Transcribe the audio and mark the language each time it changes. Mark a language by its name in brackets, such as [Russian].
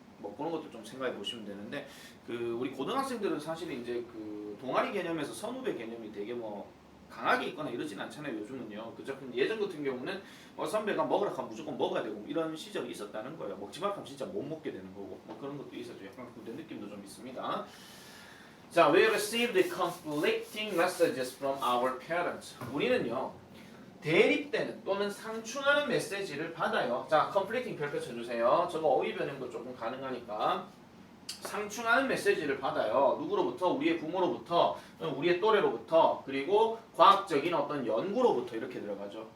[Korean] 뭐 그런 것도 좀 생각해 보시면 되는데, 그 우리 고등학생들은 사실 이제 그 동아리 개념에서 선후배 개념이 되게 뭐 강하게 있거나 이러진 않잖아요 요즘은요. 그죠? 근데 예전 같은 경우는 선배가 먹으라 하면 무조건 먹어야 되고 이런 시절이 있었다는 거예요. 먹지 말라 하면 진짜 못 먹게 되는 거고 뭐 그런 것도 있었죠. 약간 그런 느낌도 좀 있습니다. [English] 자, we received conflicting messages from our parents. [Korean] 우리는요 대립되는 또는 상충하는 메시지를 받아요. 자, conflicting 별표 쳐주세요. 저거 어휘 변형도 조금 가능하니까. 상충하는 메시지를 받아요. 누구로부터? 우리의 부모로부터, 우리의 또래로부터, 그리고 과학적인 어떤 연구로부터 이렇게 들어가죠.